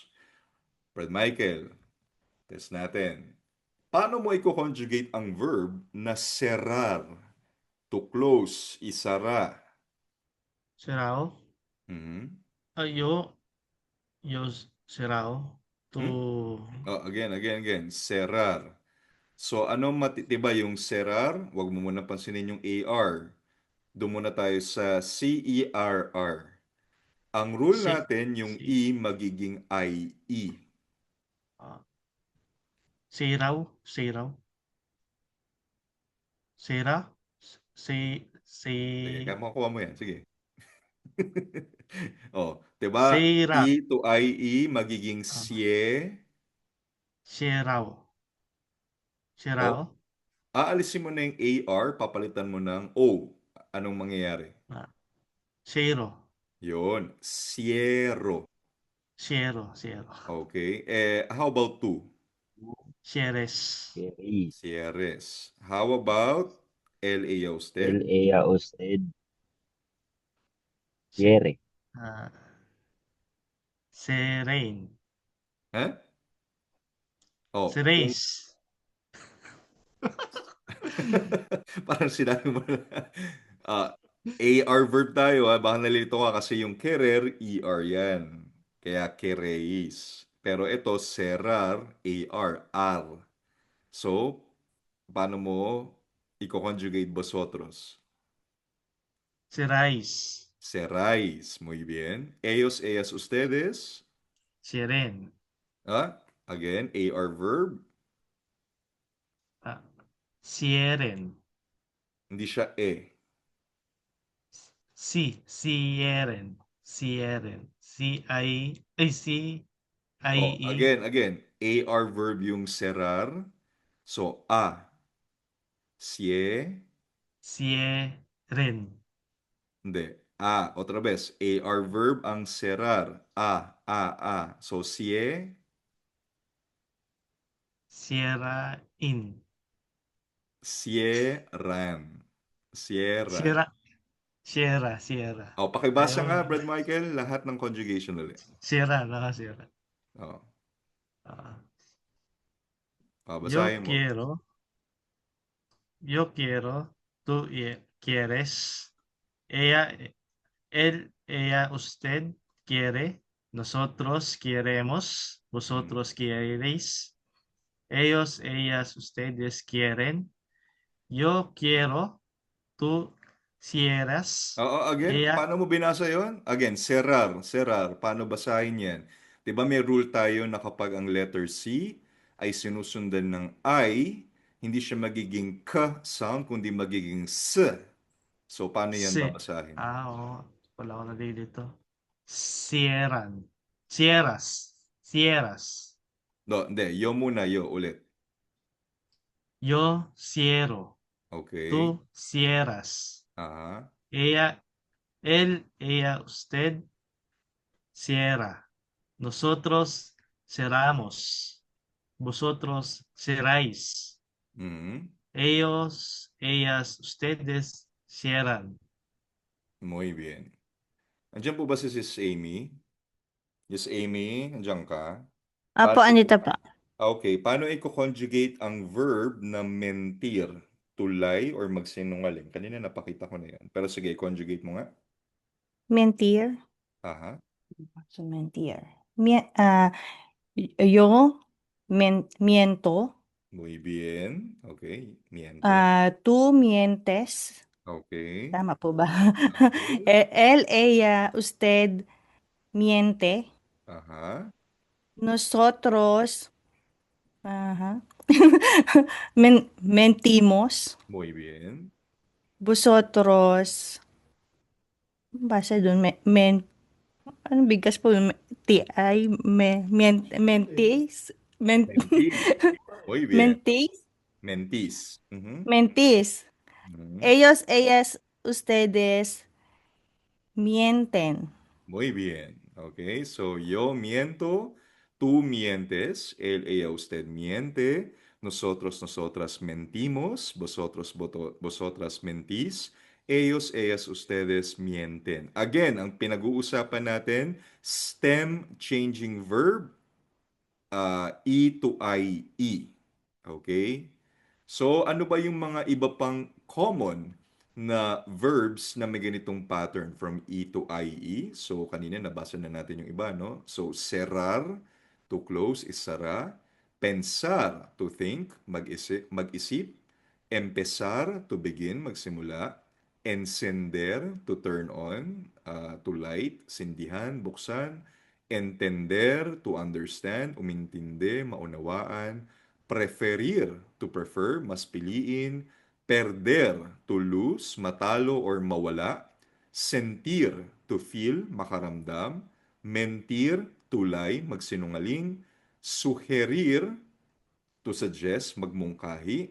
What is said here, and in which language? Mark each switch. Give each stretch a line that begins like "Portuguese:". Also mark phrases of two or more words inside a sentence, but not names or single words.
Filipino: Brad Michael, test natin. Paano mo i-conjugate ang verb na cerrar?
English: To close, isara.
Spanish: Cerrado. Mhm. Yo cerrado. Hmm? Tú. Again. Cerrar.
Filipino: So, ano matitiba yung cerrar? Huwag mo muna pansinin yung AR. Doon muna tayo sa CERR. Ang rule
Spanish: Si.
Filipino: natin, yung
Spanish: Si.
Filipino: E magiging IE.
Spanish: ah, Siraw. Siraw. Sira. Si.
Filipino: Sige,
Spanish: Si.
Filipino: kaya makuha mo yan. Sige. Oh, 'di ba?
Spanish: Sira.
Filipino: E to IE magiging Ah,
Spanish: sie. Siraw. Oh, Sirao.
Filipino: aalisin mo na yung AR, papalitan mo ng O. Anong mangyayari?
Spanish: Ah, Zero.
Filipino: Yun,
Spanish: siero. Siero. Siero.
English: Okay. How about to?
Spanish: Sieres. Queréis.
English: Sieres. How about LA
Spanish: Él, usted? ella, usted Si- quiere. ah, Serain. Ha?
Filipino: Oh, kung
Spanish: Sereis.
Filipino: parang sinabi mo na. Ah,
English: AR verb
Filipino: tayo baka nalilito ka kasi yung querer, ER yan. Kaya quereis. Pero ito, cerrar, AR, R. So, paano mo i-conjugate vosotros?
Spanish: Serais. Cerráis. Muy bien. Ellos, ellas, ustedes. Sieren.
English: Again, AR verb.
Spanish: Ah, Sieren.
Filipino: Hindi siya e.
Spanish: Sieren. Sieren. Oh, C-I-E.
English: again. AR verb
Filipino: yung cerrar. So, sie,
Spanish: Sieren.
Filipino: hindi.
Spanish: Otra vez.
English: AR verb
Filipino: ang cerrar. A. So,
Spanish: Sierain. cierran. Cierran. Sierra. Sierra.
Filipino: Pakibasa nga, Ayaw. Brad Michael, lahat ng conjugation ulit.
Spanish: Sierra. Sierra. Oh, Ah, yo
Filipino: basahin mo.
Spanish: quiero. Yo quiero. Tú quieres. Ella, ella, usted quiere. Nosotros queremos. Mm. Vosotros queréis. Ellos, ellas, ustedes quieren. Yo quiero. Tú cierras.
English: Again,
Spanish: Ella,
Filipino: paano mo binasa yon? Again, serar. Paano basahin yan? Di ba may rule tayo na kapag ang letter C ay sinusundan ng I, hindi siya magiging K sound, kundi magiging S. So, paano yan
Spanish: se.
Filipino: babasahin? Oo. Wala ko nalilito.
Spanish: Cierran. Cierras. Cierras. No,
Filipino: hindi. Yo muna, yo. Ulit.
Spanish: Yo cierro.
English: Okay.
Spanish: Tú cierras. Aha. Ella, usted cierra. Nosotros cerramos. Vosotros cerráis. Mhm. Ellas, ustedes cierran. Muy bien.
Filipino: Andiyan po ba si Sis Amy? Yes, Amy, andiyan ka? Apo, Paano, andito po. okay, paano i-conjugate ang verb na mentir?
English: To lie or magsinungaling?
Filipino: Kanina napakita ko na yan. Pero sige, conjugate mo nga.
Spanish: Mentir. Aha. So, mentir. Yo miento. Muy bien. Okay. Miento. Tú mientes.
English: Okay.
Filipino: Tama po ba?
English: Okay.
Spanish: Ella, usted miente. Aha. Nosotros, ajá. Mentimos. Muy bien.
Filipino: Vosotros, base dun, ano bigas po,
Spanish: mentis, Mentis. Muy bien. mentis, Mentis. Mhm. mentis. Mhm. Ellas, ustedes mienten. Muy bien. Okay. So, yo miento, tú mientes, él, ella, usted miente, nosotros, nosotras mentimos, vosotras mentís, ellas, ustedes mienten.
Filipino: Again, ang pinag-uusapan natin,
English: stem changing verb, E to IE. Okay? So,
Filipino: ano ba yung mga iba pang common na verbs na may ganitong pattern
English: from E to IE?
Filipino: So, kanina nabasa na natin yung iba, no?
English: So,
Spanish: cerrar,
English: to close is sara. Pensar, to think,
Filipino: mag-isip.
Spanish: Empezar,
English: to begin, magsimula. Encender, to turn on, to light,
Filipino: sindihan, buksan.
Spanish: Entender,
English: to understand,
Filipino: umintindi, maunawaan.
English: Preferir, to prefer,
Filipino: mas piliin.
Spanish: Perder,
English: to lose,
Filipino: matalo or mawala.
Spanish: Sentir,
English: to feel, makaramdam. Mentir, to lie, magsinungaling. Sugerir, to suggest, magmungkahi.